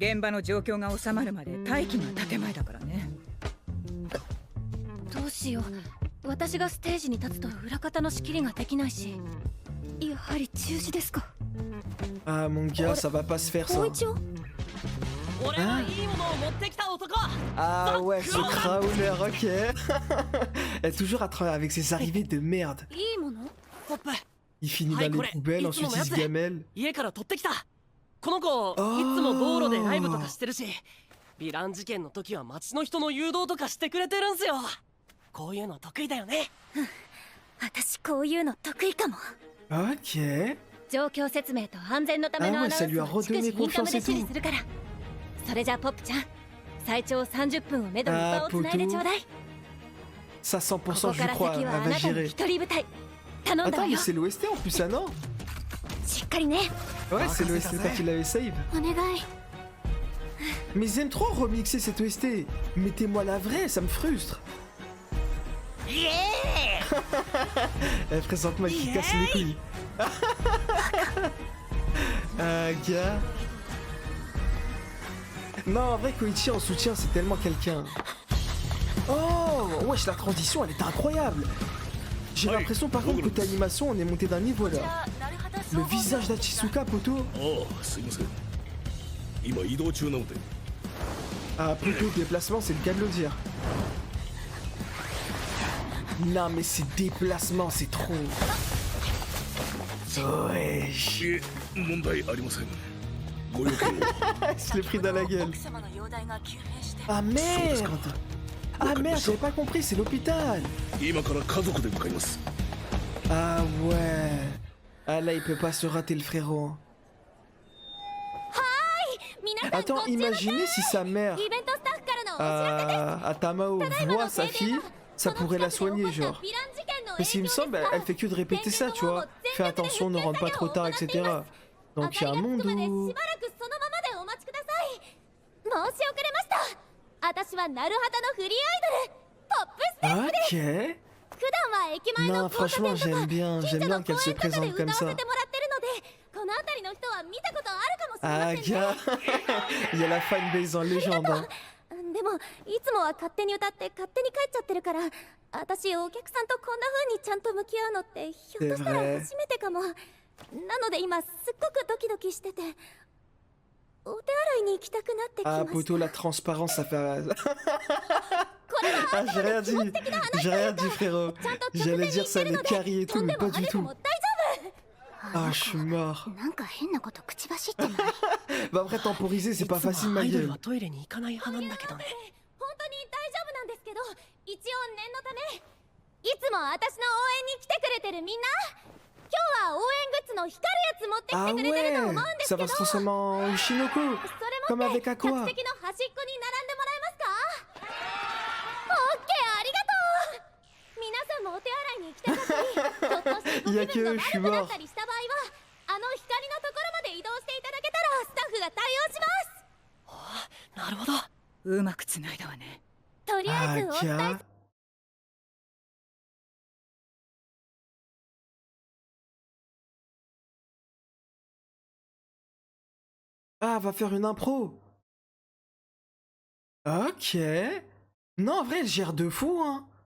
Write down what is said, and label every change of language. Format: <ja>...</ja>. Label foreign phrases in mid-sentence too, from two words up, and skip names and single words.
<fr>Ah mon gars, ça va pas se faire ça. Hein? Ah ouais, ce crawler, ok. Elle est toujours à travers avec ses arrivées de merde. Il finit dans les poubelles, ensuite il se gamelle. Oh.</fr> <ja>ヴィラン事件の時は町の人の誘導とかしてくれてるんすよ。こういうの得意だよね。私こういうの得意かも。</ja> <fr>Ok.</fr> <ja>状況説明と安全のためのアナウンスを逐次インカムで指示するから。それじゃポップちゃん、最長30分をめどに場をつないでちょうだい。</ja> <fr>Ça 100%</fr> <ja>ここ</ja> <fr>je</fr> <ja>から</ja> <fr>crois,</fr> <ja>先</ja> <fr>elle</fr> <ja>はあ</ja> <fr>va</fr> <ja>なたの</ja> <fr>gérer.</fr> <ja>一人舞台。頼んだ</ja> <fr>Attends,</fr> <ja>わ</ja> <fr>mais</fr> <ja>よ。</ja> <fr>c'est l'OST en plus, ça non?</fr> <ja>しっかりね。</ja> <fr>Ouais, c'est l'OST quand il avait save.</fr> <ja>お願い。</ja> <fr>Mais ils aiment trop remixer cette OST. Mettez-moi la vraie, ça me frustre. Elle présente-moi qui casse les couilles. Gars. Non, en vrai, Koichi en soutien, c'est tellement quelqu'un. Oh, wesh, la transition, elle est incroyable. J'ai l'impression, par contre, côté animation, on est monté d'un niveau là. Le visage d'Achisuka, poto.</fr> <ja>ああ、すいません。今移動中なので。</ja> <fr>Ah, plutôt déplacement, c'est le cas de le dire. Non, mais ces déplacements, c'est trop. Wesh.</fr> <ja>いえ、問題ありません。ご用件を。</ja> <fr>Je l'ai pris dans la gueule. Ah merde. Ah merde, j'avais pas compris, c'est l'hôpital.</fr> <ja>今から家族で向かいます。</ja> <fr>Ah ouais. Ah là, il peut pas se rater le frérot. Attends, imaginez si sa mère,</fr> <ja>イベントスタッフからのお知らせです。</ja> <fr>Tamao, voit sa fille, ça pourrait la soigner, genre. Mais s'il me semble, elle fait que de répéter ça, tu vois. Fais attention, ne rentre pas trop tard, etc. Donc il y a un monde</fr> <ja>し</ja> <fr>où...</fr> <ja>ばらくそのままでお待ちください。申し遅れました。私はナルハタのフリーアイドルポップステップです。</ja> <fr>Ok.</fr> <ja>普段は駅前</ja> <fr>Non,</fr> <ja>の交差</ja> <fr>franchement,</fr> <ja>点とか</ja> <fr>j'aime bien</fr> <ja>近所の</ja> <fr>qu'elle</fr> <ja>公</ja> <fr>se</fr> <ja>園とかで</ja> <fr>présente</fr> <ja>歌</ja> <fr>comme</fr> <ja>わ</ja> <fr>ça.</fr> <ja>せてもらってるので、この辺りの人は見たことあるかもしれま</ja> <fr>Ah,</fr> <ja>せんね。</ja> <fr>gars. Il y a la fanbase en légende, hein.</fr> <ja>でもいつもは勝手に歌って勝手に帰っちゃってるから、私お客さんとこんな風にちゃんと向き合うのってひょっとしたら初めてかも。なので今すっごくドキドキしてて、お手洗いに行きたくなってきま</ja> <fr>Ah,</fr> <ja>した。</ja> <fr>poto, la transparence, ça fait...</fr> <ja>これは</ja> <fr>Ah, j'ai rien dit. J'ai rien dit, frérot.</fr> <ja>ちゃんと直</ja> <fr>J'allais</fr> <ja>前に</ja> <fr>dire</fr> <ja>言っ</ja> <fr>ça</fr> <ja>てる</ja> <fr>allait</fr> <ja>ので、</ja> <fr>carry et</fr> <ja>と</ja> <fr>tout,</fr> <ja>ん</ja> <fr>mais</fr> <ja>で</ja> <fr>pas</fr> <ja>も</ja> <fr>du</fr> <ja>あれで</ja> <fr>tout.</fr> <ja>も大丈</ja> <fr>Ah, je suis mort.</fr> <ja>なんか変なこと口走ってない</ja> <fr>Bah après, temporiser, c'est pas</fr> <ja>いつも</ja> <fr>facile, ma</fr> <ja>アイドル</ja> <fr>gueule.</fr> <ja>はトイレに行かない派なんだけどね。本当に大丈夫なんですけど、一応念のため、いつも私の応援に来てくれてるみんな、今日は応援グッズの光るやつ持ってき</ja> <fr>Ah</fr> <ja>てくれてると思うん</ja> <fr>ouais.</fr> <ja>です</ja> <fr>Ça</fr> <ja>け</ja> <fr>va</fr> <ja>ど、</ja> <fr>se transformer en Shinoko.</fr> <ja>それ</ja> <fr>Comme</fr> <ja>持って</ja> <fr>avec</fr> <ja>客</ja> <fr>Aqua.</fr> <ja>席の端っこに並んでもらえますか？オッケー、ありがとう。皆さんもお手洗いに行きたかったり、ちょっとしたご気分が悪くなったりした場合は、あの光のところまで移動していただけたらスタッフが対応します。なるほど。うまくつないだわね。とりあ</ja> <fr>Ah,</fr> <ja>えずお伝え</ja> <fr>gars. Ah, va faire une impro. Ok. Non, en vrai, elle gère de fou, hein.</fr>